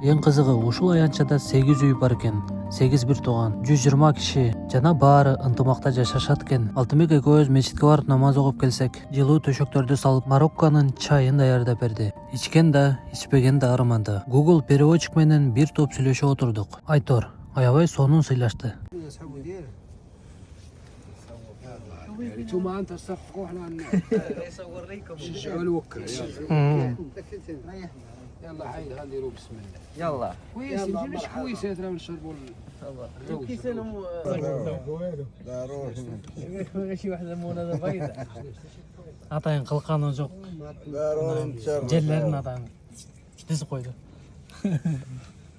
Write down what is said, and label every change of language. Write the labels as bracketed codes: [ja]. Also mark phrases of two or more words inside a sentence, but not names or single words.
[ky] Эң кызыгы, ушул аянтчада 8 үй бар экен. 8 бир тууган, 120 киши жана баары ынтымакта жашашат экен. Алтынбек экөөбүз мечитке барып намаз окуп келсек, жылуу төшөктөрдү салып, Марокконун чайын даярдап берди. Ичкен да, ичпеген да арымады. Google переводчик менен бир топ сүйлөшүп отурдук. Айтор аябай сонун сыйлашты. [ar] ثم انت تصفقوا احنا نصور لكم شجعوا الوكل يلا حي نديروا بسم الله يلا كويس مش كويس ترى نشربوا كيس شي واحده ليمونه بيضاء [ky] атайын кылканы жок жерлерин атайын тизип койду